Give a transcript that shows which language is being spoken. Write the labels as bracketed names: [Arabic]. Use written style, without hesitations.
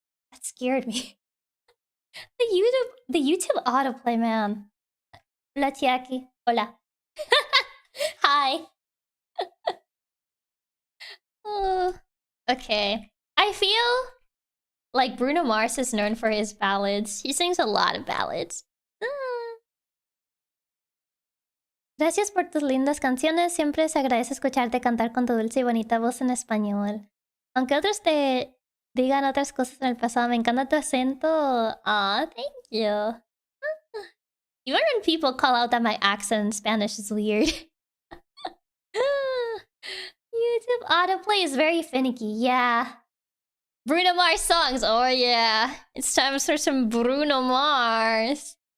[English] That scared me. The YouTube autoplay, man. Hola, Chiaki. Hola. Hi. Okay. I feel like Bruno Mars is known for his ballads. He sings a lot of ballads. [Spanish] Gracias por tus lindas canciones. Siempre se agradece escucharte cantar con tu dulce y bonita voz en español. Aunque otros te digan otras cosas en el pasado, me encanta tu acento. [English] Aw, thank you. Even when people call out that my accent in Spanish is weird. YouTube autoplay is very finicky, yeah. Bruno Mars songs, oh yeah. It's time for some Bruno Mars.